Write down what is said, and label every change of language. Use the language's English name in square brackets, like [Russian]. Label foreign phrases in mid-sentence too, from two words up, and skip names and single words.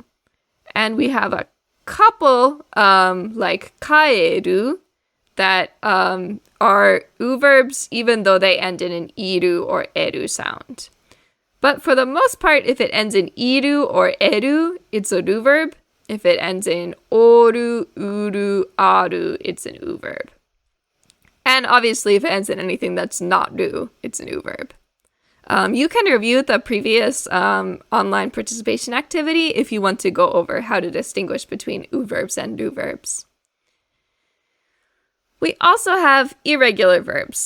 [English] And we have a couple, like kaeru, that are u verbs even though they end in an iru or eru sound. But for the most part, if it ends in iru or eru, it's a do verb. If it ends in oru, uru, aru, it's an u verb. And obviously, if it ends in anything that's not do, it's an u verb. You can review the previous online participation activity if you want to go over how to distinguish between u verbs and do verbs. We also have irregular verbs.